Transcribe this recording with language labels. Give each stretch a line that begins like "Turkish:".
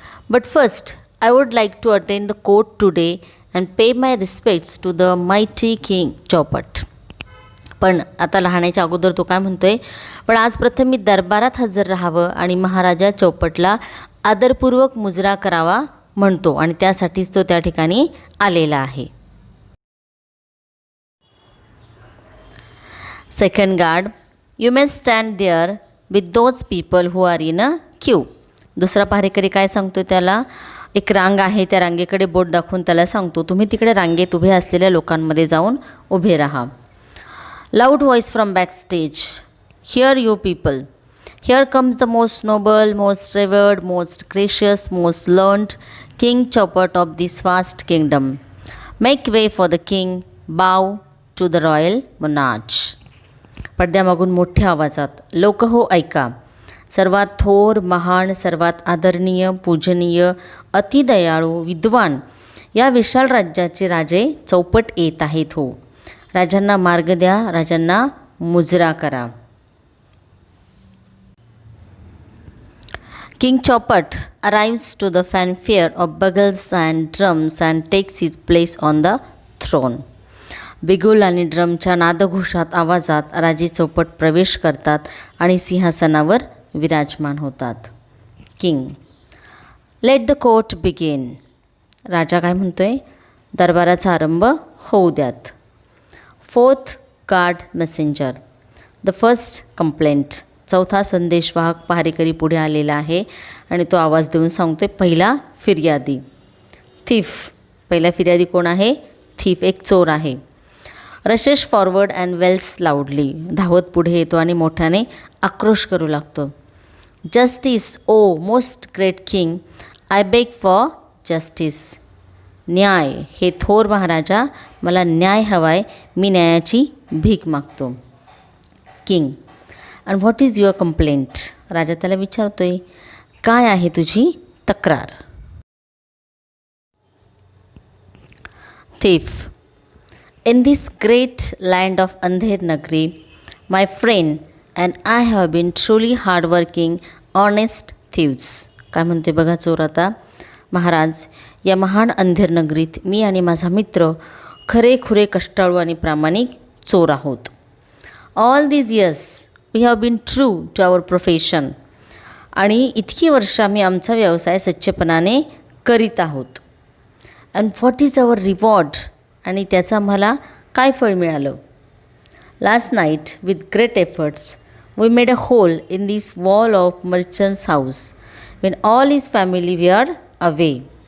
English: But first I would like to attend the court today and pay my respects to the mighty king Chaupat.
Marathi: पण आता लहानाच्या अगोदर तो काय म्हणतोय, पण आज प्रथम मी दरबारात हजर राहावं आणि महाराजा चौपटला आदरपूर्वक मुजरा करावा म्हणतो आणि त्यासाठीच तो त्या ठिकाणी आलेला आहे.
English: Second guard, you may stand there with those people who are in a queue.
Marathi: दुसरा पहारेकरी काय सांगतो त्याला, एक रांग आहे, त्या रांगेकडे बोट दाखवून त्याला सांगतो, तुम्ही तिकडे रांगेत उभे असलेल्या लोकांमध्ये जाऊन उभे राहा.
English: Loud voice from back stage, here you people, here comes the most noble, most revered, most gracious, most learned king Chaupat of this vast kingdom. Make way for the king, bow to the royal monarch.
Marathi: पडद्यामागून मोठ्या आवाजात, लोक हो ऐका, सर्वात थोर, महान, सर्वात आदरणीय, पूजनीय, अतिदयाळू, विद्वान या विशाल राज्याचे राजे चौपट येत आहेत हो. राजांना मार्ग द्या, राजांना मुजरा करा.
English: King Chaupat arrives to the fanfare of bugles and drums and takes his place on the throne.
Marathi: बिगुल आणि ड्रमच्या नादघोषात आवाजात राजे चौपट प्रवेश करतात आणि सिंहासनावर विराजमान होतात. King,
English: Let the court begin.
Marathi: राजा काय म्हणतोय, दरबाराचा आरंभ होऊ द्यात.
English: Fourth guard messenger, the first complaint.
Marathi: चौथा संदेशवाहक पहारेकरी पुढे आलेला आहे आणि तो आवाज देऊन सांगतोय, पहिला फिर्यादी. थीफ, पहिला फिर्यादी कोण आहे, थीफ, एक चोर आहे.
English: rushes forward and wails loudly,
Marathi: धावत पुढे येतो आणि मोठ्याने आक्रोश करू लागतो.
English: Justice O most great king, I beg for justice.
Marathi: न्याय, हे थोर महाराजा, मला न्याय हवाय, मी न्यायाची भीक मागतो. King,
English: And what is your complaint.
Marathi: राजा त्याला विचारतोय, काय आहे तुझी तक्रार.
English: Thief, in this great land of Andher Nagri, my friend and I have been truly hardworking, honest thieves.
Marathi: काय म्हणते बघा चोर आता, महाराज, या महान अंधेर नगरीत मी आणि माझा मित्र खरेखुरे कष्टाळू आणि प्रामाणिक चोर आहोत.
English: All these years we have been true to our profession.
Marathi: आणि इतकी वर्ष आम्ही आमचा व्यवसाय सच्चेपणाने करीत आहोत.
English: and what is our reward,
Marathi: आणि त्याचं आम्हाला काय फळ मिळालं.
English: Last night with great efforts we made a hole in this wall of merchant's house when all his family we are away.